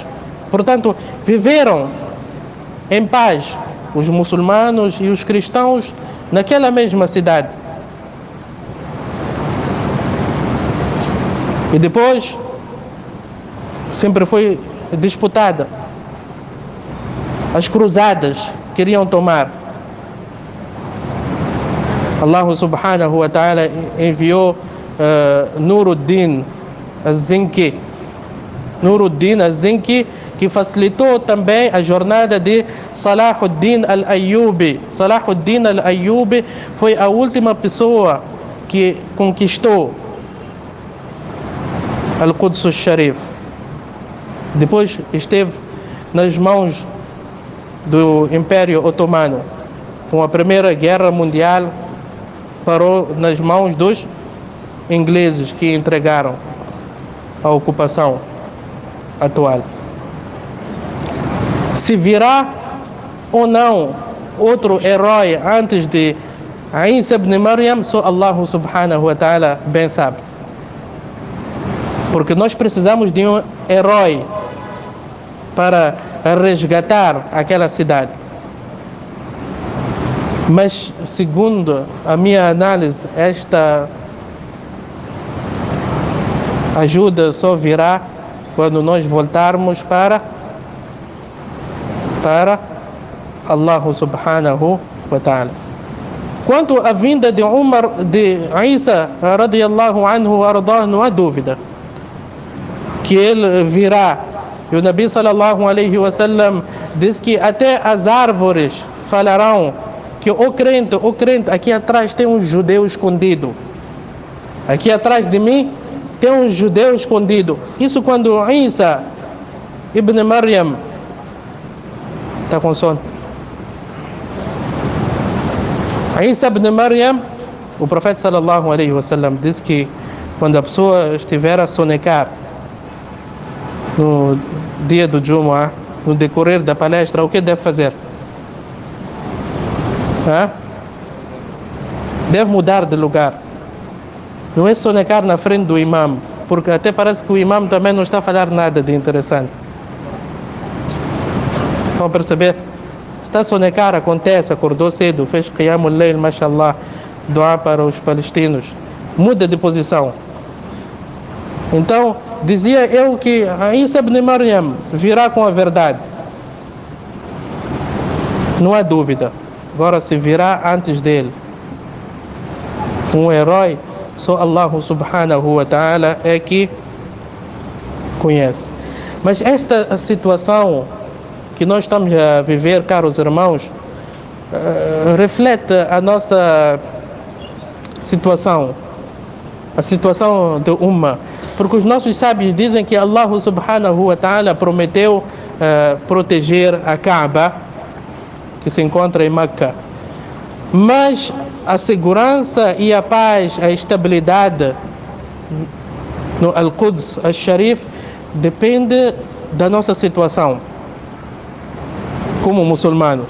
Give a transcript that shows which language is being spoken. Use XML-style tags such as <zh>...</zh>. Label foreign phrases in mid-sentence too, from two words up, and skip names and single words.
<pt>Portanto, viveram em paz os muçulmanos e os cristãos naquela mesma cidade. E depois sempre foi disputada. As cruzadas queriam tomar.</pt> <ar>الله سبحانه وتعالى</ar> <pt>enviou Nuruddin al-Zinki. Nuruddin al-Zinki, que facilitou também a jornada de Salahuddin al-Ayyubi. Salahuddin al-Ayyubi foi a última pessoa que conquistou Al-Quds al-Sharif. Depois esteve nas mãos do Império Otomano. Com a Primeira Guerra Mundial, parou nas mãos dos ingleses, que entregaram a ocupação atual. Se virá ou não outro herói antes de Isa ibn Maryam, só</pt> <ar>الله سبحانه وتعالى</ar> <pt>bem sabe. Porque nós precisamos de um herói para resgatar aquela cidade. Mas, segundo a minha análise, esta ajuda só virá quando nós voltarmos para</pt> <ar>الله سبحانه وتعالى.</ar> <pt>Quanto à vinda de Umar, de Isa</pt> <ar>رضي الله عنه</ar> <pt>ardah, não há dúvida que ele virá. E o Nabi</pt> <ar>صلى الله عليه وسلم</ar> <pt>diz que até as árvores falarão que o crente, aqui atrás tem um judeu escondido. Aqui atrás de mim tem um judeu escondido. Isso quando Isa ibn Maryam está com sono. Isa ibn Maryam, o profeta</pt> <ar>صلى الله عليه وسلم</ar> <pt>diz que quando a pessoa estiver a sonecar no dia do Jumu'ah, no decorrer da palestra, o que deve fazer? Deve mudar de lugar. Não é sonecar na frente do imam, porque até parece que o imam também não está a falar nada de interessante. Estão a perceber? Está a sonecar, acontece, acordou cedo, fez</pt> <ar>قيام الليل، ما شاء الله,</ar> <pt>doar para os palestinos. Muda de posição. Então, dizia eu que Isa ibn Maryam virá com a verdade. Não há dúvida. Agora, se virá antes dele um herói, só</pt> <ar>الله سبحانه وتعالى</ar> <pt>é que conhece. Mas esta situação que nós estamos a viver, caros irmãos, reflete a nossa situação, a situação de Ummah. Porque os nossos sábios dizem que</pt> <ar>الله سبحانه وتعالى</ar> <pt>prometeu proteger a Kaaba, que se encontra em Meca. Mas a segurança e a paz, a estabilidade no Al-Quds, Al-Sharif, depende da nossa situação como muçulmanos.</pt>